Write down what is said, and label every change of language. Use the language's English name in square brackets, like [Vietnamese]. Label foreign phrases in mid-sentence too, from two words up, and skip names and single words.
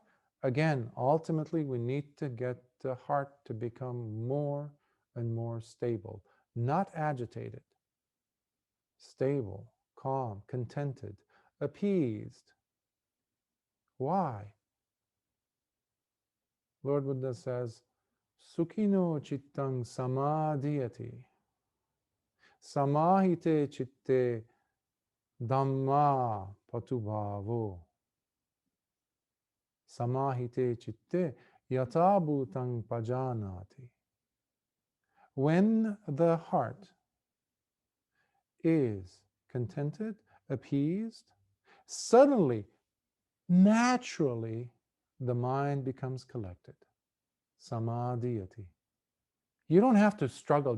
[English] Again, ultimately, we need to get the heart to become more and more stable, not agitated, stable, calm, contented, appeased. Why? Lord Buddha says, [Pali] Sukhino chittang samadhiyati. Samahite chitte Dhamma patubhavo. Samahite chitte yata bhutang pajanati. [English] When the heart is contented, appeased, suddenly, naturally, the mind becomes collected. [Pali] Samadhiyati. [English] You don't have to struggle.